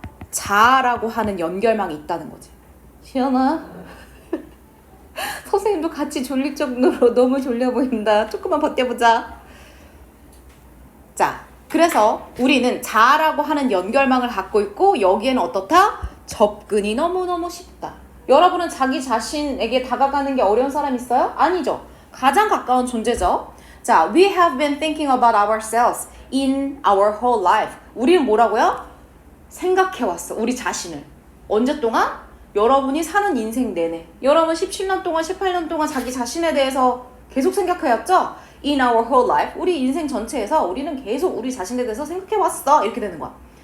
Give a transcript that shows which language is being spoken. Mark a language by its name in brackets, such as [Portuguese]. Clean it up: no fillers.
[Korean] 자아라고 하는 연결망이 있다는 거지. 시연아 선생님도 같이 졸릴 정도로 너무 졸려 보인다. 조금만 버텨보자. 자, 그래서 우리는 자아라고 하는 연결망을 갖고 있고 여기에는 어떻다? 접근이 너무너무 쉽다. 여러분은 자기 자신에게 다가가는 게 어려운 사람 있어요? 아니죠. 가장 가까운 존재죠. [English] 자, we have been thinking about ourselves in our whole life. [Korean] 우리는 뭐라고요? 생각해왔어. 우리 자신을. 언제 동안? 여러분이 사는 인생 내내. 여러분 17년 동안 18년 동안 자기 자신에 대해서 계속 생각해왔죠? [English] In our whole life. [Korean] 우리 인생 전체에서 우리는 계속 우리 자신에 대해서 생각해왔어. 이렇게 되는 거야.